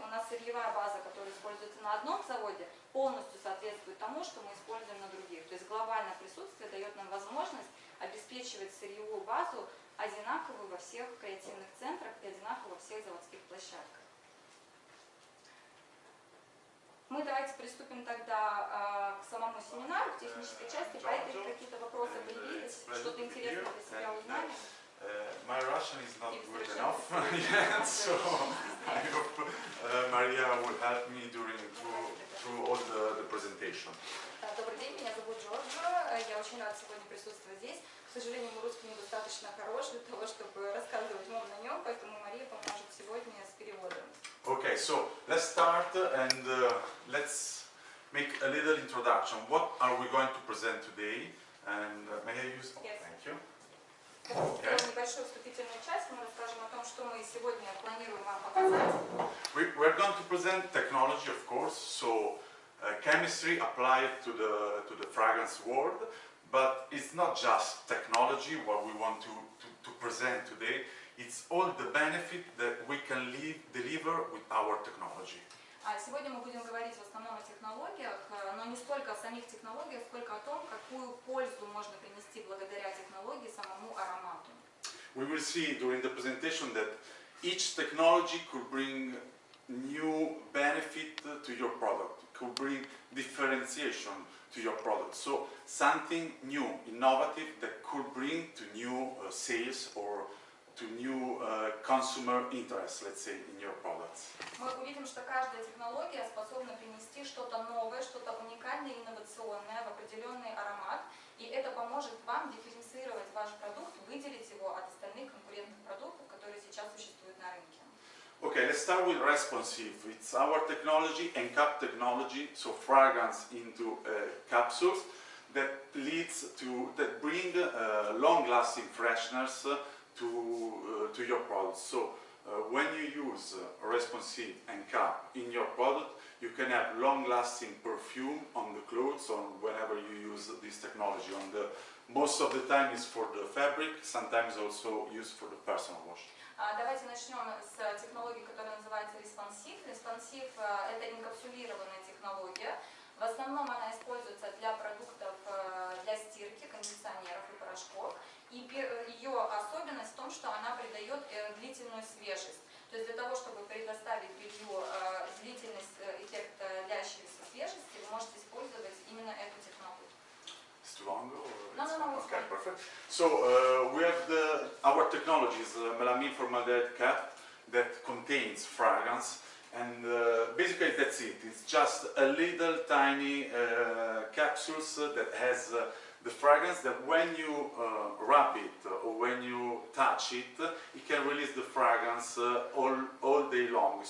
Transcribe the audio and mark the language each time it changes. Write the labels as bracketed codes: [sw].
[ru] У нас сырьевая база, которая используется на одном заводе, полностью соответствует тому, что мы используем на других. То есть глобальное присутствие дает нам возможность обеспечивать сырьевую базу одинаковую во всех креативных центрах и одинаково во всех заводских площадках. Мы давайте приступим тогда к самому семинару, к технической части. По этой какие-то вопросы появились, что-то интересное для себя узнали? [en] My Russian is not good enough yet, so I hope Maria will help me through all the presentation. [ru] Добрый день, меня зовут Джорджо. Я очень рада сегодня присутствовать здесь. К сожалению, мой русский недостаточно хорош для того, чтобы рассказывать вам на нем, поэтому Мария поможет сегодня с переводом. [en] Okay, so let's start and let's make a little introduction. What are we going to present today? And may I use? Oh, yes. Thank you. Okay. [ru] Небольшую вступительную часть. Мы расскажем о том, что мы сегодня планируем вам показать. [en] We're going to present technology, of course. So chemistry applied to the fragrance world. But it's not just technology, what we want to present today. It's all the benefit that we can deliver with our technology. [ru] Сегодня мы будем говорить в основном о технологиях, но не столько о самих технологиях, сколько о том, какую пользу можно принести благодаря технологии самому аромату. [en] We will see during the presentation that each technology could bring new benefit to your product, could bring differentiation to your product. So something new, innovative that could bring to new sales or to new consumer interest, let's say, in your products. [ru] Мы увидим, что каждая технология способна принести что-то новое, что-то уникальное, инновационное в определенный аромат, и это поможет вам дифференцировать ваш продукт, выделить его от остальных конкурентных продуктов, которые сейчас существуют на рынке. [en] Okay, let's start with responsive. It's our technology, encap technology, so fragrance into capsules that bring long-lasting freshness to your product. So when you use responsive encap in your product, you can have long-lasting perfume on the clothes or whenever you use this technology. Most of the time is for the fabric, sometimes also used for the personal wash. [ru] Давайте начнем с технологии, которая называется Responsive. Responsive – это инкапсулированная технология. В основном она используется для продуктов для стирки, кондиционеров и порошков. И ее особенность в том, что она придает длительную свежесть. То есть для того, чтобы предоставить белью длительность, эффект длящейся свежести, вы можете использовать именно эту технологию. [en] Too long? No, okay, perfect. So we have our technology is melamine formaldehyde cap that contains fragrance, and basically that's it. It's just a little tiny capsules that has the fragrance that when you rub it or when you touch it, it can release the fragrance all day long.